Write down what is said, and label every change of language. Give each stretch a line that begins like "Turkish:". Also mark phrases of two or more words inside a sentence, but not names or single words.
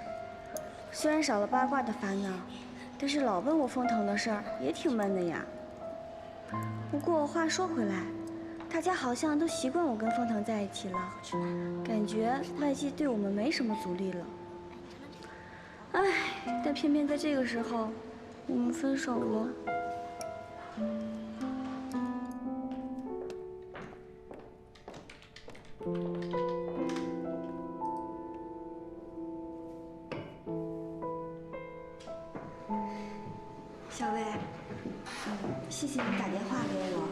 Chinese: 虽然少了八卦的烦惱，但是老问我风腾的事儿也挺闷的呀。不过话说回来，大家好像都習慣我跟风腾在一起了，感覺外界對我們沒什麼阻力了。唉，但偏偏在這個時候，我們分手了。小薇，謝謝你打電話給我。